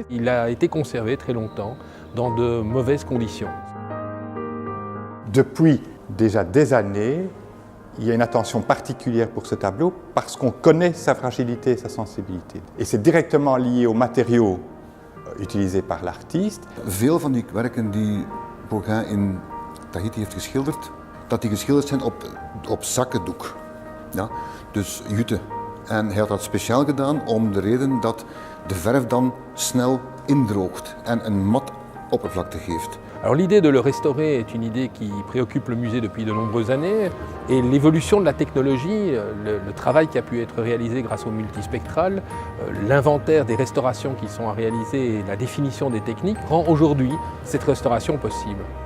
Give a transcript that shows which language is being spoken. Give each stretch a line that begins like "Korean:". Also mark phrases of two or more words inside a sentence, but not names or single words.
French: Il a été conservé très longtemps dans de mauvaises conditions. Depuis déjà des années, il y a une attention particulière pour ce tableau parce qu'on connaît sa fragilité et sa sensibilité. Et c'est directement lié aux matériaux utilisés par l'artiste.
Dutch: Veel van die werken die Gauguin in Tahiti heeft geschilderd, dat die geschilderd zijn op zakkendoek. Ja? Dus jute. En hij had dat speciaal gedaan om de reden dat de verf dan snel indroogt en een mat oppervlakte geeft.
French: Alors l'idée de le restaurer est une idée qui préoccupe le musée depuis de nombreuses années et l'évolution de la technologie, le travail qui a pu être réalisé grâce au multispectral, l'inventaire des restaurations qui sont à réaliser et la définition des techniques rend aujourd'hui cette restauration possible.